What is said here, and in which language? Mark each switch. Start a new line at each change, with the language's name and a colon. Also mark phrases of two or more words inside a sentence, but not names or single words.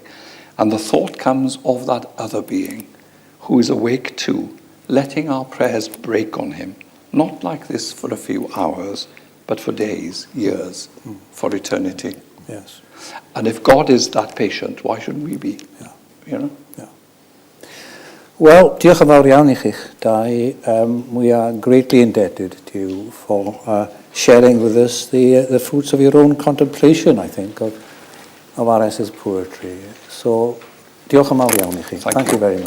English: And the thought comes of that other being who is awake too, letting our prayers break on him, not like this for a few hours, but for days, years, for eternity. Yes. And if God is that patient, why shouldn't we be? Yeah. Well,
Welsh: diolch yn fawr iawn I chi'ch dau.
English: We are greatly indebted to you for sharing with us the fruits of your own contemplation, I think, of R.S.'s poetry. So,
Welsh: diolch yn fawr iawn I chi.
English: Thank you very much.